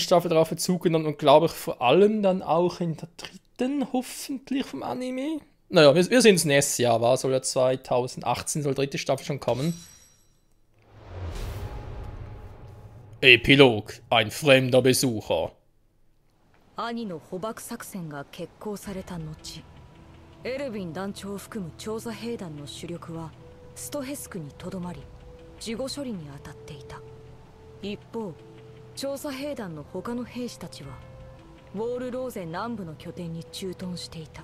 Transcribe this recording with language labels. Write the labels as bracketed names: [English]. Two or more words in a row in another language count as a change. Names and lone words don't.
[German] Staffel darauf Bezug genommen und glaube ich vor allem dann auch in der 3. hoffentlich vom Anime. Naja, wir sehen es nächstes Jahr, war soll ja 2018, soll 3. Staffel schon kommen. Epilog, ein fremder Besucher. [Japanese] 兄の捕獲作戦が決行された後、エルヴィン団長を含む調査兵団の主力はストヘスクにとどまり、事後処理に当たっていた。一方、調査兵団の他の兵士たちはウォールローゼ南部の拠点に駐屯していた。